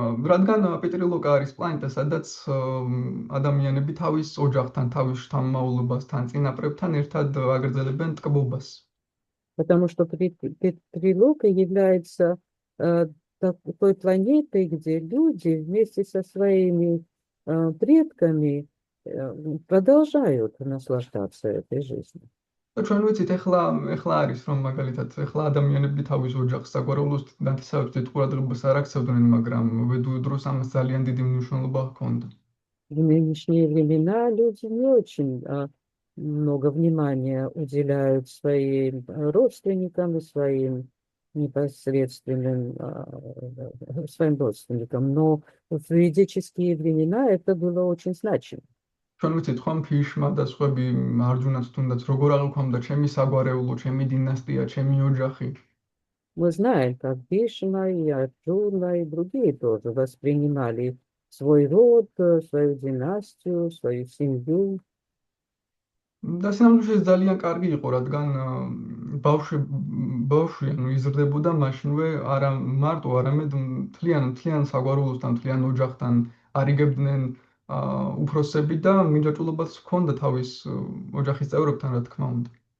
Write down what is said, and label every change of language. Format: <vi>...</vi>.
<ka>რადგან პეტრილოკა არის პლანეტა, სადაც ადამიანები თავის ოჯახთან, თავის შთამომავლობასთან, წინაპრებთან ერთად აგრძელებენ ტკბობას.</ka> <ru>Потому что Петрилока является той планетой, где люди вместе со своими предками продолжают наслаждаться этой жизнью.</ru> <ka>და ჩვენ ვიცით, ეხლა არის, რომ მაგალითად, ეხლა ადამიანები თავის ოჯახს საგვარეულოს ნათესავებს დიდ ყურადღებას არ აქცევდნენ, მაგრამ ვედურ დროს ამას ძალიან დიდი მნიშვნელობა ჰქონდა.</ka> <ru>В нынешние времена люди не очень много внимания уделяют своим родственникам и своим непосредственным своим родственникам, но в ведические времена это было очень значимо.</ru> <ka>ჩვენ ვიცით, ხომ ფიშმა და სხვები მარჯვნაც თუნდაც როგორ აღიქვამდა ჩემი საგვარეულო, ჩემი დინასტია, ჩემი ოჯახი.</ka> <ru>Мы знаем, как Бишма и Арджуна и другие тоже воспринимали свой род, свою династию, свою семью.</ru> <ka>და სინამდვილეში ეს ძალიან კარგი იყო, რადგან ბავშვი ანუ იზრდებოდა მაშინვე არა მარტო, არამედ მთლიან საგვარეულოსთან, მთლიან ოჯახთან არიგებდნენ უფროსები და მინჯაჭულობაც ჰქონდა თავის ოჯახის წევრებთან, რა თქმა უნდა.</ka>